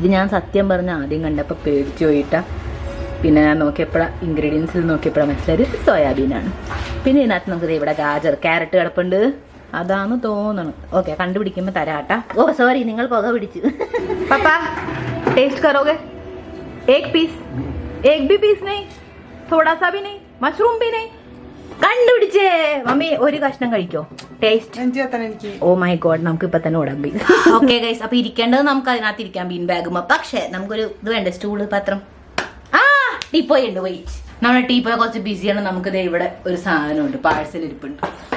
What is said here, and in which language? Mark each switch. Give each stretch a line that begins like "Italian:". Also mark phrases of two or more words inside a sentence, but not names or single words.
Malayalam: ഞാൻ സത്യം പറഞ്ഞ ആദ്യം കണ്ടപ്പോൾ പേടിച്ചു പോയിട്ടാ. പിന്നെ ഞാൻ നോക്കിയപ്പോഴാണ് ഇൻഗ്രീഡിയൻസിൽ മനസ്സിലായത് സോയാബീനാണ്. പിന്നെ ഇതിനകത്ത് നമുക്ക് ഇവിടെ ഗാജർ, ക്യാരറ്റ് കിടപ്പുണ്ട്. അതാന്ന് തോന്നണം. ഓക്കെ, കണ്ടുപിടിക്കുമ്പോൾ തരാട്ടാ.
English: oh sorry,
Malayalam: നിങ്ങൾ പുക പിടിച്ചു.
Hindi: पापा टेस्ट करोगे? एक पीस, एक भी पीस नहीं, थोड़ा सा भी नहीं, मशरूम भी नहीं.
Malayalam: കണ്ടുപിടിച്ചേ മമ്മി. ഒരു കഷ്ണം കഴിക്കോ? ടേസ്റ്റ്.
English: oh my god,
Malayalam: നമുക്ക് ഇപ്പൊ തന്നെ ഓടാൻ പോയി.
English: okay guys,
Malayalam: അപ്പൊ ഇരിക്കേണ്ടത് നമുക്ക് അതിനകത്ത് ഇരിക്കാം ബീൻ ബാഗുമ്പോ. പക്ഷെ നമുക്കൊരു ഇത് വേണ്ട, സ്റ്റൂള്, പത്രം. ടീപ്പോയി ഉണ്ട്. വെയിറ്റ്, നമ്മുടെ ടീപ്പോയെ കുറച്ച് ബിസിയാണ്. നമുക്ക് ഇവിടെ ഒരു സാധനമുണ്ട്, പാഴ്സൽ ഇരിപ്പുണ്ട്.